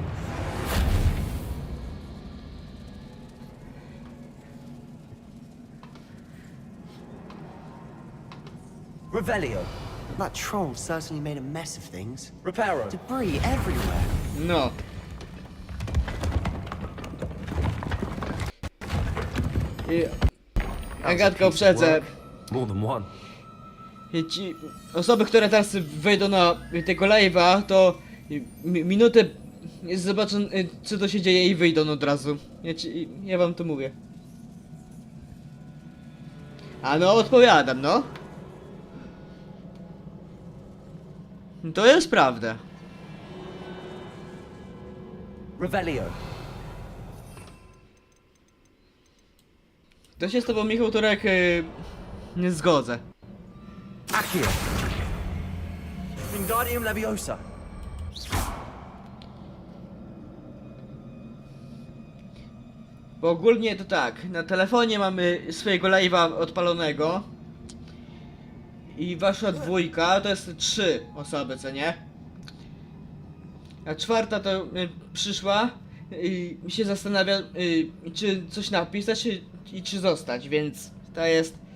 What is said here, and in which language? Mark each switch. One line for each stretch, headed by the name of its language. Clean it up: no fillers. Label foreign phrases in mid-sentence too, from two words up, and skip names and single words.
English: Revelio. That troll certainly made a mess of things. Reparo. Debris everywhere. No. I...
Polish: Agatko, uprzedzę.
English: More than one.
Polish: Ci osoby, które teraz wejdą na tego live'a, to minutę zobaczą, co to się dzieje i wyjdą od razu. Ja wam to mówię. A no, odpowiadam, no. To jest prawda.
English: Revelio.
Polish: To się z tobą, Michał Turek, nie zgodzę.
English: Accio. Wingardium Leviosa.
Polish: Bo ogólnie to tak, na telefonie mamy swojego live'a odpalonego. I wasza dwójka to jest 3 osoby, co nie? A 4 to przyszła i się zastanawia, czy coś napisać i czy zostać, więc to jest...